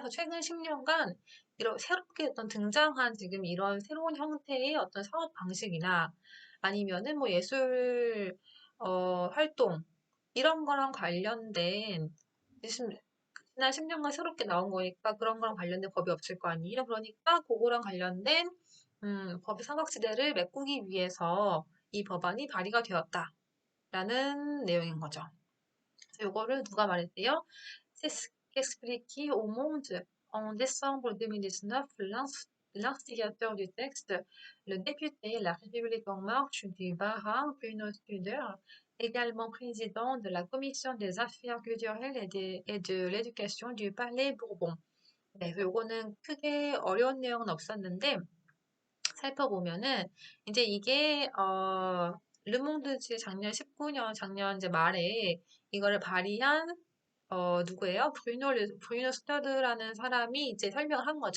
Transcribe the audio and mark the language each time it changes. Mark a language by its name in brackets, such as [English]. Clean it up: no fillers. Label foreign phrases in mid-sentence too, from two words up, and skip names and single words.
[Korean] 그래서 최근 10년간 이런 새롭게 어떤 등장한 지금 이런 새로운 형태의 어떤 사업 방식이나 아니면은 뭐 예술 활동 이런 거랑 관련된 지난 10년간 새롭게 나온 거니까 그런 거랑 관련된 법이 없을 거 아니에요. 그러니까 그거랑 관련된 법의 사각지대를 메꾸기 위해서 이 법안이 발의가 되었다라는 내용인 거죠. 그래서 이거를 누가 말했대요? [French] C'est ce qu'expliquait au Monde en décembre 2019 l'instigateur du texte, le député La République en marche du Bas-Rhin, Bruno Studer, également président de la Commission des affaires culturelles et de l'éducation du Palais Bourbon. [Korean] 네, 그래서 요거는 크게 어려운 내용은 없었는데 살펴보면은 이제 이게 르몽드지 작년 이제 말에 이거를 발의한 누구예요? 브루노 스터드라는 사람이 이제 설명을 한 거죠.